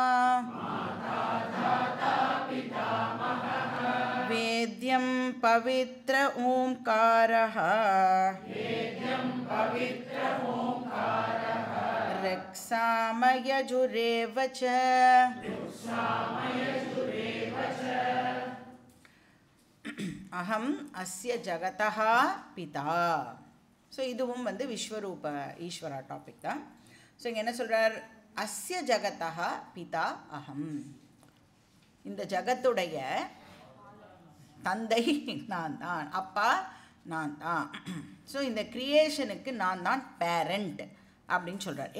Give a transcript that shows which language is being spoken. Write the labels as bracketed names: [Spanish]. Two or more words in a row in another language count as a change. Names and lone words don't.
[Sanskrit] वेद्यं पवित्र ओंकारः रक्षामयजुरेव च अहम अस्य जगतः पिता. [Tamil] ஸோ இதுவும் வந்து விஸ்வரூப ஈஸ்வரா டாபிக் தான். ஸோ இங்கே என்ன சொல்கிறார்? [Sanskrit] अस्य जगतः पिता अहम्. [Tamil] இந்த ஜகத்துடைய தந்தை நான் தான், அப்பா நான் தான். ஸோ இந்த கிரியேஷனுக்கு நான் தான் பேரண்ட் அப்படின்னு சொல்கிறார்.